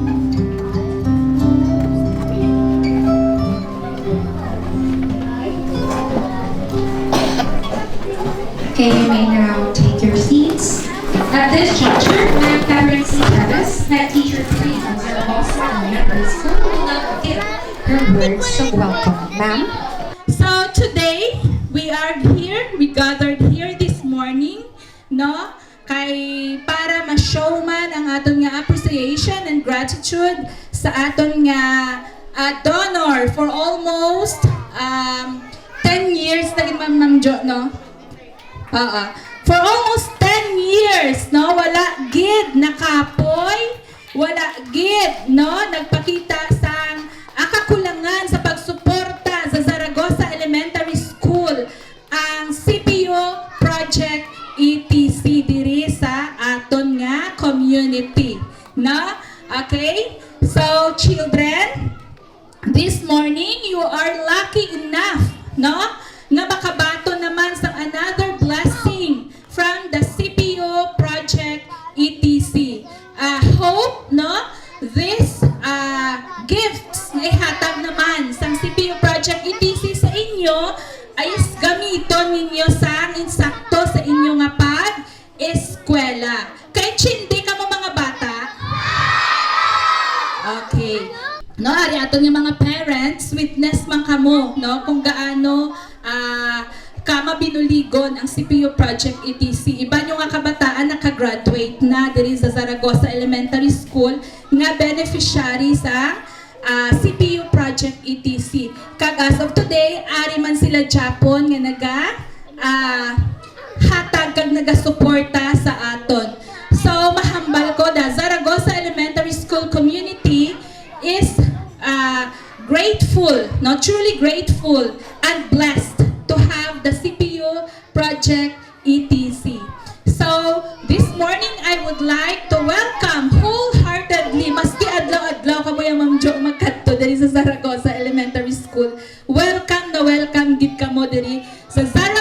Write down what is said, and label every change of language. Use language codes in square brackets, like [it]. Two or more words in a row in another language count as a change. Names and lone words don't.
[en] Okay, you may now take your seats. At this juncture, Ma'am Catherine C. Teves, Head Teacher 3 of Zaragoza Elementary School, will now give her words of welcome. Ma'am? So today, we gathered here this morning, no? [hil] Para ma-showman ang aton nga [en] appreciation and gratitude [hil] sa aton nga donor [en] for almost 10 years [hil] naging Ma'am Jo, no? [en] For almost 10 years, no? [hil] Wala gid nakapoy, wala gid, no? Nagpakita sa kakulangan sa pagsuporta sa Zaragoza Elementary School ang CPU Project ETC diri sa aton nga community, no? [en] Okay? So, children, this morning you are lucky enough, no? [hil] Nga makabato naman sa [en] another blessing from [hil] the CPU Project ETC. Hope, no? [en] This gifts [hil] na ihatag naman sa CPU Project ETC sa inyo ay gamiton ninyo sa insakto sa inyo nga pag-eskwela. Kay chindi ka mo mga bata? [en] Okay. [hil] No, ari aton yung mga parents, witness man kamo, no, kung gaano kama binuligon ang CPU Project ETC. Iba nyo nga kabataan nakagraduate na diri sa Zaragoza Elementary School nga beneficiary sa CPU Project ETC. [en] Kag as of today, [hil] ari man sila Japon nga naga hatag kag naga-suporta sa aton. So mahambal ko da [en] Zaragoza Elementary School community is grateful, no, truly grateful and blessed to have the CPU Project ETC. So, this morning I would like to welcome wholeheartedly, [hil] maski adlaw-adlaw ka mo yung Ma'am Jo magkadto diri sa Zaragoza Elementary School. Welcome na welcome gid ka mo diri sa